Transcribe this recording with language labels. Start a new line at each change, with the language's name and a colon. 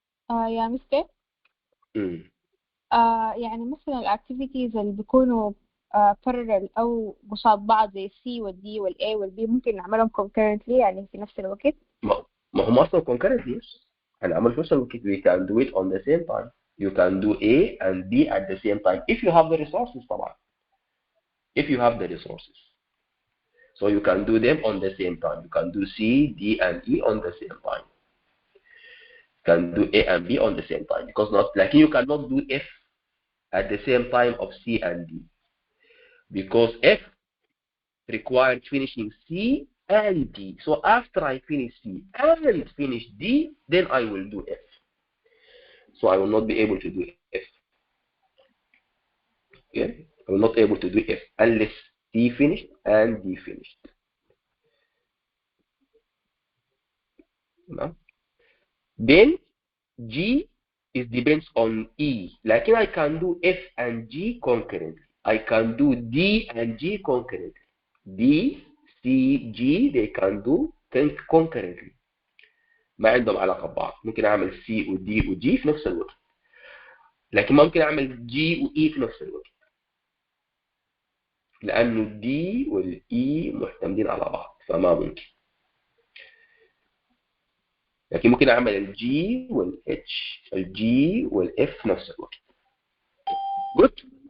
Arabic: يا مستر يعني مثلا الاكتيفيتيز اللي بيكونوا parallel او قصاد بعض زي السي والدي والاي والبي ممكن نعملهم concurrently يعني في نفس الوقت. ما هم اصلا concurrently. هنعمل في نفس الوقت.
English: We can do it on the same time. You can do A and B at the same time if you have the resources
Arabic: طبعا.
English: If you have the resources. So you can do them on the same time. You can do C, D and E on the same time. You can do A and B on the same time because not like you cannot do F at the same time of C and D because F required finishing C and D. So after I finish C and finish D, then I will do F. So I will not be able to do F. Okay? I will not be able to do F unless C finished and D finished. No? Then G is depends on E. Like I can do F and G concurrently. I can do D and G concurrently. D, C, G they can do concurrently.
Arabic: ما عندهم علاقة ببعض. ممكن أعمل C و D و G في نفس الوقت. لكن ما ممكن أعمل G و E في نفس الوقت. لأنه D وال E معتمدين على بعض فما ممكن. لكن ممكن اعمل الجي والاتش، الجي والاف في نفس الوقت. جود.